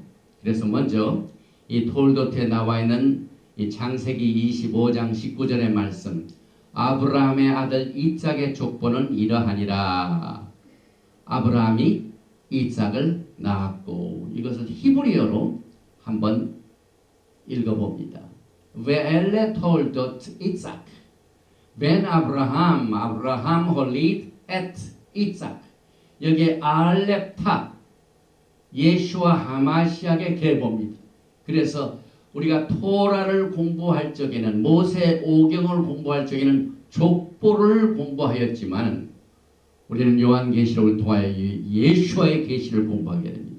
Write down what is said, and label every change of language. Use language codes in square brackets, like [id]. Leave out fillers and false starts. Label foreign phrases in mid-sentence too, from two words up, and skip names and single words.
[ko] 그래서 먼저 이 톨도트에 나와 있는 이 창세기 25장 19절의 말씀, 아브라함의 아들 이삭의 족보는 이러하니라. 아브라함이 이삭을 낳았고, 이것을 히브리어로 한번 읽어봅니다. [he] ואלה תולדות יצחק. בן אברהם הוליד את יצחק. [ko] 여기에 알렙탑, 예수와 하마시아의 계보입니다. 그래서 우리가 토라를 공부할 적에는, 모세 오경을 공부할 적에는 족보를 공부하였지만 우리는 요한계시록을 통하여 예수와의 계시를 공부하게 됩니다.